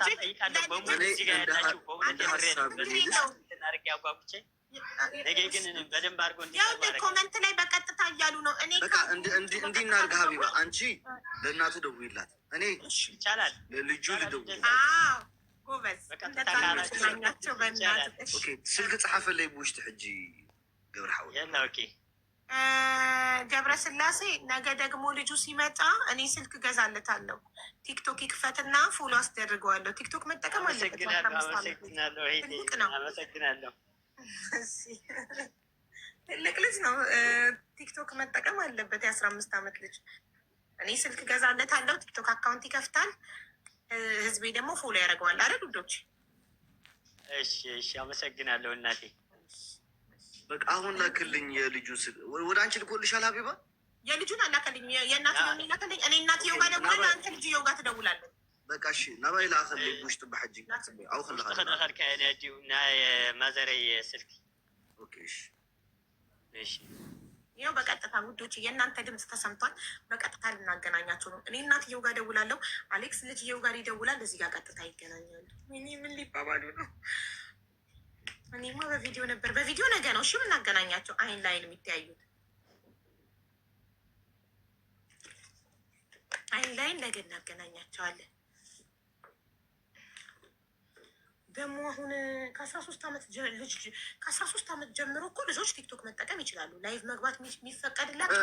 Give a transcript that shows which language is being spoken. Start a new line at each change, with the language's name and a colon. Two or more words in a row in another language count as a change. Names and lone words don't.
Amharic: በሙሉ እዚህ ጋር ያላችሁ በእውነት የምሬ ነው። በዚህ አድርጌ አጓጉቼ ነገ ግን በደንብ አድርጎ ያው ኮመንት ላይ በቀጥታ እያሉ ነው። እኔ በቃ እንዲህ እናድርግ ሀቢባ፣ አንቺ ለእናቱ ደውይላት፣ እኔ ይቻላል ለልጁ ልደውል። ጎበዝ
Tigrinya: ስልክ ፀሓፈለይ ብውሽጢ ሕጂ ገብረ ሓዊ
Amharic: የላ ኦኬ ገብረ ስላሴ ነገ ደግሞ ልጁ ሲመጣ እኔ ስልክ ገዛለታለሁ። ቲክቶክ ይክፈትና ፎሎ አስደርገዋለሁ። ቲክቶክ መጠቀም አለበት። አመሰግናለሁ። ትልቅ ልጅ ነው። ቲክቶክ መጠቀም አለበት። የ15 ዓመት ልጅ። እኔ ስልክ ገዛለታለሁ። ቲክቶክ አካውንት ይከፍታል። ህዝቤ ደግሞ ፎሎ ያደርገዋል። አረ ዱዶች። እሺ፣ አመሰግናለሁ እናቴ። በቃ አሁን ላክልኝ የልጁ ወደ አንቺ ልኮልሻል ሀቢባ። የልጁን አላከልኝ። የእናትየውን ላከልኝ። እኔ እናትየው ጋር ደውላለሁ። አንተ ልጅየው ጋር ትደውላለህ። በቃ እሺ
Tigrinya: ናባይ ላኸለይ ብውሽጢ ብሓጂ አው ከልካ ናይ ማዘረይ ስልክ
Amharic: እሺ ይኸው በቀጥታ ውዶች የእናንተ ድምፅ ተሰምቷል። በቀጥታ ልናገናኛቸው ነው። እኔ እናትየው ጋር ደውላለሁ። አሌክስ ልጅየው ጋር ይደውላል። እዚህ ጋር ቀጥታ ይገናኛሉ። ምን ሊባባሉ ነው? እኔማ በቪዲዮ ነበር። በቪዲዮ ነገ ነው እሺ የምናገናኛቸው። አይን ላይን የሚተያዩት አይን ላይን ነገ እናገናኛቸዋለን። ደግሞ አሁን ከ13 ዓመት ጀምሮ እኮ ልጆች ቲክቶክ መጠቀም ይችላሉ። ላይቭ መግባት የሚፈቀድላቸው